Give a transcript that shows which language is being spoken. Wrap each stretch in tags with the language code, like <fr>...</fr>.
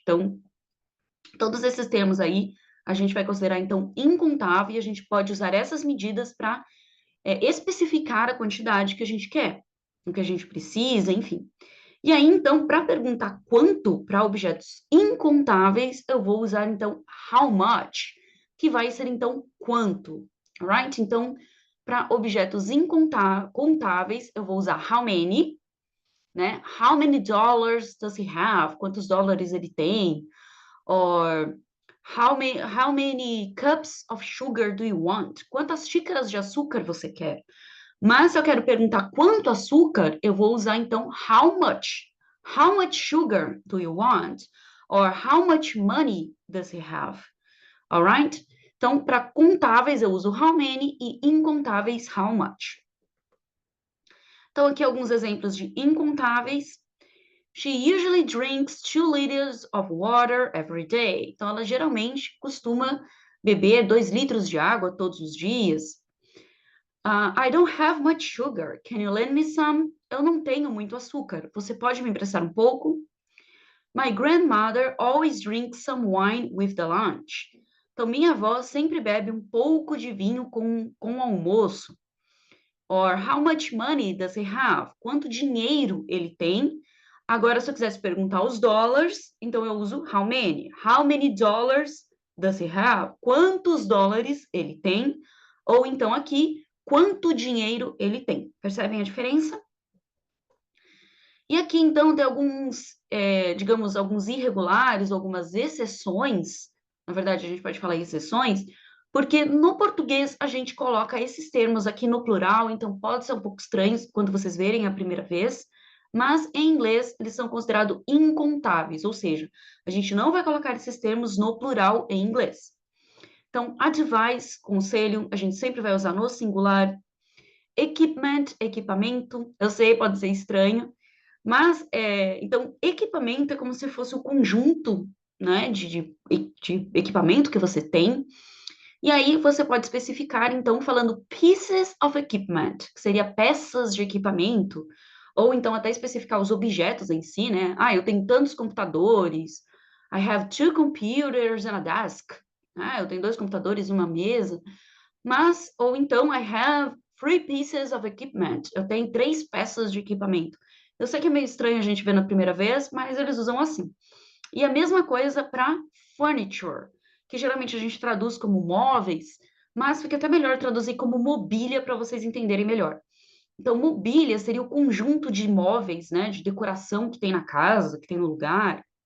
<pt>Então, todos esses termos aí a gente vai considerar, então, incontável e a gente pode usar essas medidas para especificar a quantidade que a gente quer, o que a gente precisa, enfim. E aí, então, para perguntar quanto para objetos incontáveis, eu vou usar, então, how much, que vai ser, então, quanto, alright? Então, para objetos incontáveis, eu vou usar how many, né?</pt> <en>How many dollars does he have?</en> <pt>Quantos dólares ele tem?</pt> <en>Or how many cups of sugar do you want?</en> <pt>Quantas xícaras de açúcar você quer? Mas se eu quero perguntar quanto açúcar, eu vou usar então how much.</pt> <en>How much sugar do you want? Or how much money does he have? Alright?</en> <pt>Então, para contáveis eu uso how many e incontáveis how much. Então, aqui alguns exemplos de incontáveis.</pt> <en>She usually drinks 2 liters of water every day.</en> <pt>Então, ela geralmente costuma beber 2 litros de água todos os dias.</pt> <en>I don't have much sugar. Can you lend me some?</en> <pt>Eu não tenho muito açúcar. Você pode me emprestar um pouco?</pt> <en>My grandmother always drinks some wine with the lunch.</en> <pt>Então, minha avó sempre bebe um pouco de vinho com o almoço.</pt> <en>Or how much money does he have?</en> <pt>Quanto dinheiro ele tem? Agora, se eu quisesse perguntar os dólares, então eu uso how many.</pt> <en>How many dollars does he have?</en> <pt>Quantos dólares ele tem? Ou então aqui, quanto dinheiro ele tem? Percebem a diferença? E aqui, então, tem alguns, digamos, alguns irregulares, algumas exceções. Na verdade, a gente pode falar exceções, porque no português a gente coloca esses termos aqui no plural, então pode ser um pouco estranho quando vocês verem a primeira vez, mas em inglês eles são considerados incontáveis, ou seja, a gente não vai colocar esses termos no plural em inglês. Então, advice, conselho, a gente sempre vai usar no singular. Equipment, equipamento, eu sei, pode ser estranho, mas, então, equipamento é como se fosse o conjunto, né, de equipamento que você tem. E aí você pode especificar, então, falando pieces of equipment, que seria peças de equipamento, ou então até especificar os objetos em si, né? Ah, eu tenho tantos computadores.</pt> <en>I have 2 computers and a desk.</en> <pt>Ah, eu tenho 2 computadores e uma mesa. Mas, ou então,</pt> <en>I have 3 pieces of equipment.</en> <pt>Eu tenho 3 peças de equipamento. Eu sei que é meio estranho a gente ver na primeira vez, mas eles usam assim. E a mesma coisa para furniture, que geralmente a gente traduz como móveis, mas fica até melhor traduzir como mobília para vocês entenderem melhor. Então, mobília seria o conjunto de móveis, né, de decoração que tem na casa, que tem no lugar.</pt>